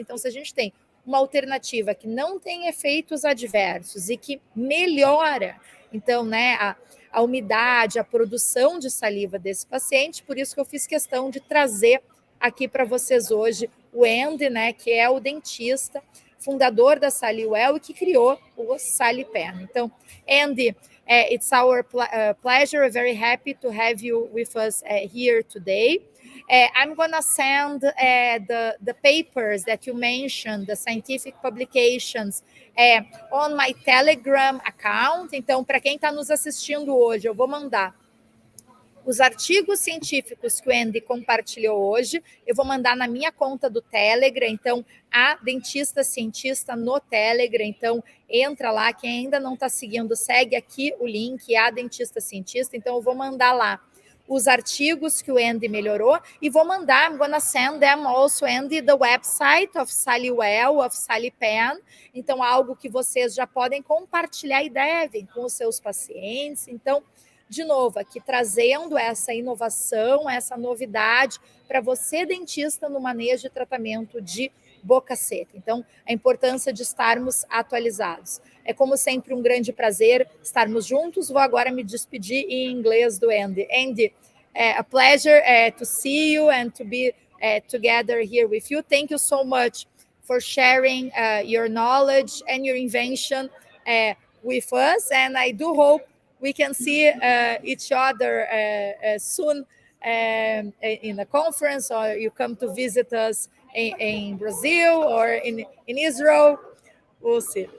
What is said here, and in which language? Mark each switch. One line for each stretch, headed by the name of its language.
Portuguese: Então, se a gente tem uma alternativa que não tem efeitos adversos e que melhora, então, né, a umidade, a produção de saliva desse paciente, por isso que eu fiz questão de trazer aqui para vocês hoje o Andy, né, que é o dentista, fundador da Saliwell e que criou o SaliPen. Então,
English: Andy, it's our pleasure, we're very happy to have you with us here today. I'm going to send the papers that you mentioned, the scientific publications, on my Telegram account.
Portuguese: Então, para quem está nos assistindo hoje, eu vou mandar os artigos científicos que o Andy compartilhou hoje, eu vou mandar na minha conta do Telegram. Então, a Dentista Cientista no Telegram. Então, entra lá, quem ainda não está seguindo, segue aqui o link, a Dentista Cientista. Então, eu vou mandar lá os artigos que o Andy melhorou e vou mandar,
English: I'm gonna send them also, Andy, the website of Saliwell, of SaliPen.
Portuguese: Então, algo que vocês já podem compartilhar e devem com os seus pacientes. Então, de novo, aqui trazendo essa inovação, essa novidade para você, dentista, no manejo de tratamento de boca seca. Então, a importância de estarmos atualizados. É, como sempre, um grande prazer estarmos juntos. Vou agora me despedir em inglês do Andy.
English: Andy, a pleasure to see you and to be together here with you. Thank you so much for sharing your knowledge and your invention with us. And I do hope we can see each other soon in a conference, or you come to visit us in Brazil or in Israel. We'll see.